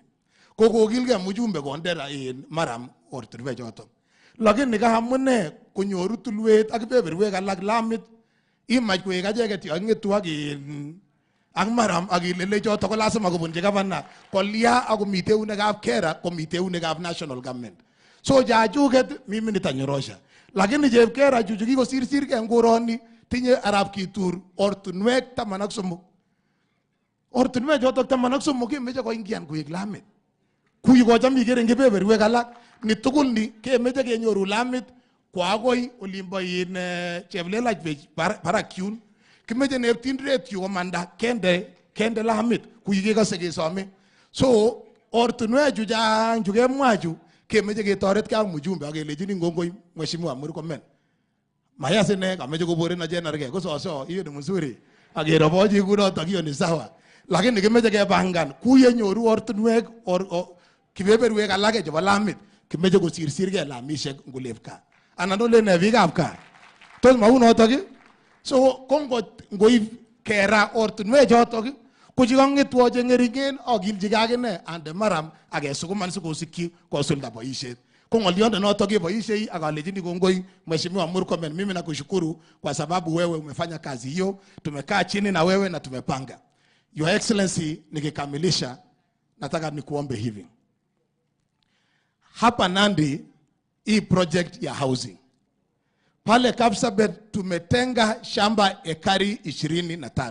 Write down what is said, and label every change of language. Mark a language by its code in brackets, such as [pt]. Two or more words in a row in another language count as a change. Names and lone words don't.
[kln] Kokokilge mjumbe kondera in maram ortunwek choto. Lakini kahamune konyoru tulwet ak beberwek alak lamit imach koek acheket yangetu ak maram ak ilele choto ko lazima kobunji governor kolia ako mite unekab kera komite unekab [en] national government. [kln] So jajuket [sw] mimi nitanyorosha. [kln] Lakini jebkera juju kikosirsir ke ngoroni tinye arab kitur ortunwek 13. Ortunwek choto 13 kemeche koingian koek lamit. Kuyi kocham ikere eng kebeberwek alak ni tugul ni kemeche kenyoru lamit kwa akoi olimbo in cheblelach barak yun. Kimeche neptindret yu komanda kende lamit kuyi kekase kesome. So ortunwek chu chang chu kemwa chu kemeche ketoret ka mjumbe akelejini ngongoi mheshimiwa Murkomen. Mayas ine kameche koboren ajenarke kososo [sw] hiyo ni mzuri. [kln] Akerobochi kunoto [sw] hiyo ni sawa. [kln] Lakini kimeche kepangan kuye nyoru ortunwek kibeberwek alake chebo lamit kimeche kosirsirke lamishek ngulevka. Anan ole ne biikab kaa. Tos maunotok ki? So kongo ngoib kera ortunwek chotok kuchikangetwo chengeringen akilchike akine ande maram akesukuman sikosikyi kosulda boisiet. Ko ng'olionde notok keboisiei akalejini kongoi [sw] Mheshimiwa Murkomen, mimi nakushukuru kwa sababu wewe umefanya kazi hiyo. Tumekaa chini na wewe na tumepanga. [en] Your Excellency, [sw] nikikamilisha nataka nikuombe hivi. Hapa Nandi hii project ya housing. Pale Kapsabet tumetenga shamba ekari 25.